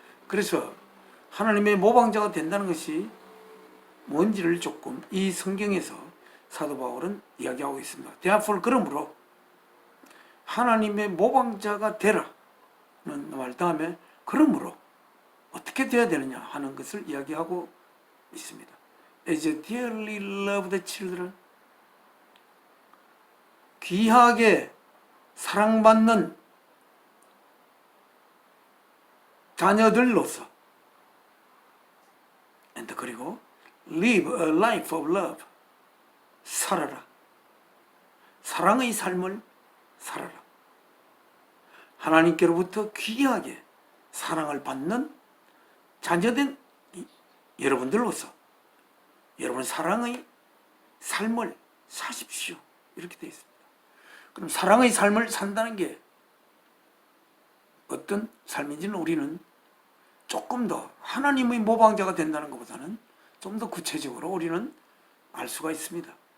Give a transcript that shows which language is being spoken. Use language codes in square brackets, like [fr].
[ko] 그래서 하나님의 모방자가 된다는 것이 뭔지를 조금 이 성경에서 사도 바울은 이야기하고 있습니다. [en] Therefore, [ko] 그러므로 하나님의 모방자가 되라는 말 다음에 그러므로 어떻게 되어야 되느냐 하는 것을 이야기하고 있습니다. [en] As a dearly loved children, [ko] 귀하게 사랑받는 자녀들로서, [en] and [ko] 그리고 [en] live a life of love, [ko] 살아라, 사랑의 삶을 살아라. 하나님께로부터 귀하게 사랑을 받는 자녀된 여러분들로서 여러분 사랑의 삶을 사십시오, 이렇게 되어 있습니다. 그럼 사랑의 삶을 산다는 게 어떤 삶인지는 우리는 조금 더 하나님의 모방자가 된다는 것보다는 좀 더 구체적으로 우리는 알 수가 있습니다.